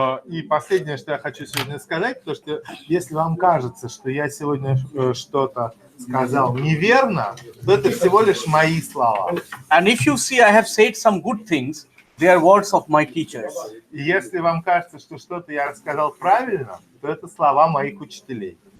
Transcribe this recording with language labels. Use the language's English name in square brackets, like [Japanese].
[Russian] И последнее, что я хочу сегодня сказать, то что если вам кажется, что я сегодня что-то сказал неверно, то это всего лишь мои слова. [English] And if you see I have said some good things, they are words of my teachers. [Russian] И если вам кажется, что что-то я рассказал правильно, то это слова моих учителей.